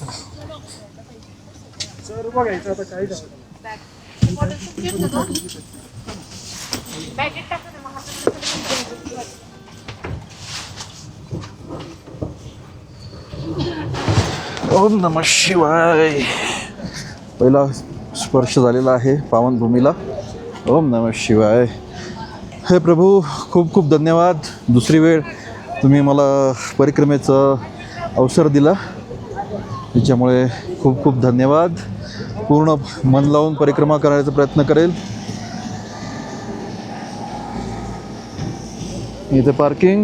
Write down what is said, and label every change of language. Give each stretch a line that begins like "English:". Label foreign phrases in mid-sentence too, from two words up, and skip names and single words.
Sanskrit: ओम नमः शिवाय.
Marathi: पहिला स्पर्श झालेला आहे पावनभूमीला.
Sanskrit: ओम नमः शिवाय.
Marathi: हे प्रभू खूप खूप धन्यवाद. दुसरी वेळ तुम्ही मला परिक्रमेचं अवसर दिला त्याच्यामुळे खूप खूप धन्यवाद. पूर्ण मन लावून परिक्रमा करायचा प्रयत्न करेल. इथे पार्किंग.